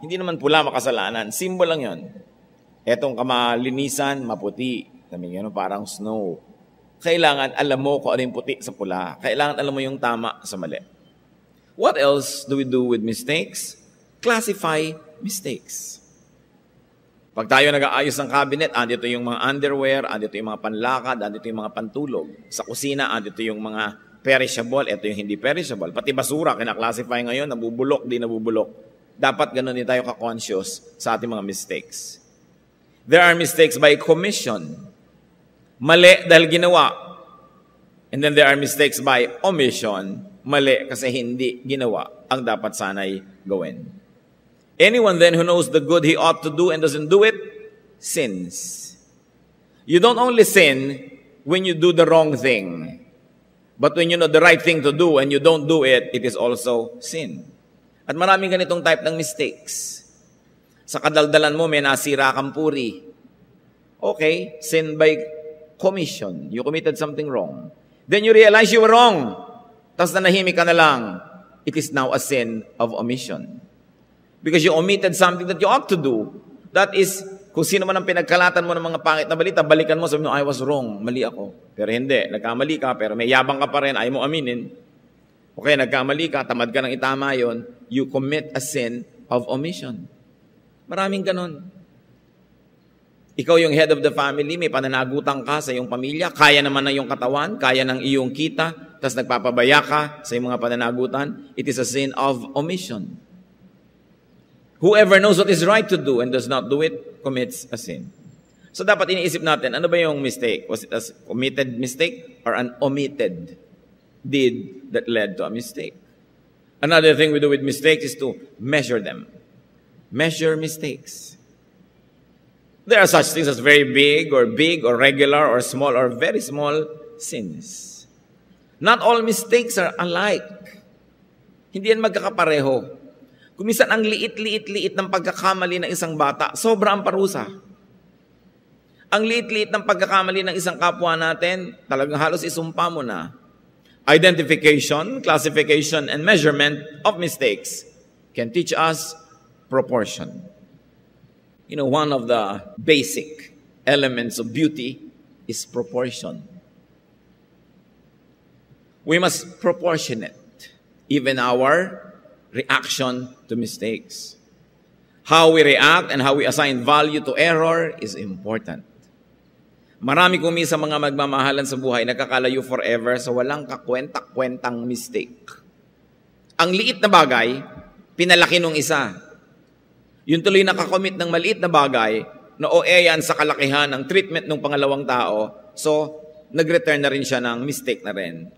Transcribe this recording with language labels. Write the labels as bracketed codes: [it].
[tl] Hindi naman pula makasalanan. Symbol lang yon. Itong kamalinisan, maputi. Sabi niya, parang snow. Kailangan alam mo kung ano yung puti sa pula. Kailangan alam mo yung tama sa mali. [en] What else do we do with mistakes? Classify mistakes. [tl] Pag tayo nag-aayos ng cabinet, andito yung mga underwear, andito yung mga panlakad, andito yung mga pantulog. Sa kusina, andito yung mga perishable, ito yung hindi perishable. Pati basura, kinaklasify ngayon, nabubulok, di nabubulok. Dapat ganun din tayo ka-conscious sa ating mga mistakes. [en] There are mistakes by commission. [tl] Mali dahil ginawa. [en] And then there are mistakes by omission. [tl] Mali kasi hindi ginawa ang dapat sanay gawin. [en] Anyone then who knows the good he ought to do and doesn't do it, sins. You don't only sin when you do the wrong thing. But when you know the right thing to do and you don't do it, it is also sin. [tl] At maraming ganitong type ng mistakes. Sa kadaldalan mo, may nasira kang puri. [en] Okay, sin by commission. You committed something wrong. Then you realize you were wrong. [tl] Tapos nanahimik ka na lang. [en] It is now a sin of omission. Because you omitted something that you ought to do. [tl] That is, kung sino man ang pinagkalatan mo ng mga pangit na balita, balikan mo, sabi mo, [en] I was wrong, [tl] mali ako. Pero hindi, nagkamali ka, pero may yabang ka pa rin, ayaw mo aminin. Okay, nagkamali ka, tamad ka ng itama yon, [en] you commit a sin of omission. [tl] Maraming ganon. Ikaw yung head of the family, may pananagutan ka sa iyong pamilya, kaya naman ng iyong katawan, kaya ng iyong kita, tapos nagpapabaya ka sa iyong mga pananagutan, [en] it is a sin of omission. Whoever knows what is right to do and does not do it, commits a sin. [tl] So dapat iniisip natin, ano ba yung mistake? [en] Was it a committed mistake or an omitted deed that led to a mistake? Another thing we do with mistakes is to measure them. Measure mistakes. There are such things as very big or regular or small or very small sins. Not all mistakes are alike. [tl] Hindi yan magkakapareho. Kung minsan ang liit-liit ng pagkakamali ng isang bata, sobra ang parusa. Ang liit-liit ng pagkakamali ng isang kapwa natin, talagang halos isumpa mo na. [en] Identification, classification, and measurement of mistakes can teach us proportion. You know, one of the basic elements of beauty is proportion. We must proportionate even our reaction to mistakes. How we react and how we assign value to error is important. [tl] Marami kumi sa mga magmamahalan sa buhay nakakalayo forever sa walang kakwenta-kwentang mistake. Ang liit na bagay, pinalaki nung isa. Yung tuloy nakakomit ng maliit na bagay na yan sa kalakihan ng treatment ng pangalawang tao, so nag-return na rin siya ng mistake na rin.